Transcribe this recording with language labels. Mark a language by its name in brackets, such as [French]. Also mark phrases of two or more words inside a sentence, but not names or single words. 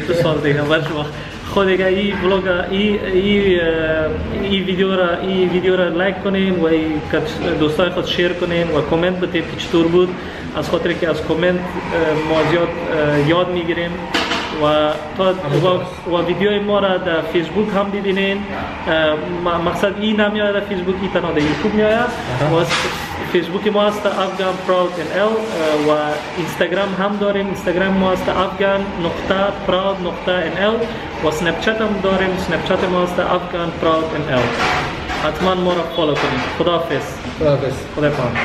[Persian] 2 سال دیگه وقت خود دیگه این ولوگ این ویدیو را لایک کنین و دوستای خود شیر کنین و کامنت بدید که چطور بود از خاطر که از کامنت ما زیاد یاد میگیریم و ویدیوی ما را در فیسبوک هم ببینین مقصد این نمیاد در فیسبوک این تنها در یوتیوب میاد و فیسبوک ما است افغان پراود NL و اینستاگرام هم داریم اینستاگرام ما است afghan.proud.nl و سنپ چت هم داریم سنپ چت ما است afghan.proud.nl حتما ما را فالو کنید خداحافظ خدا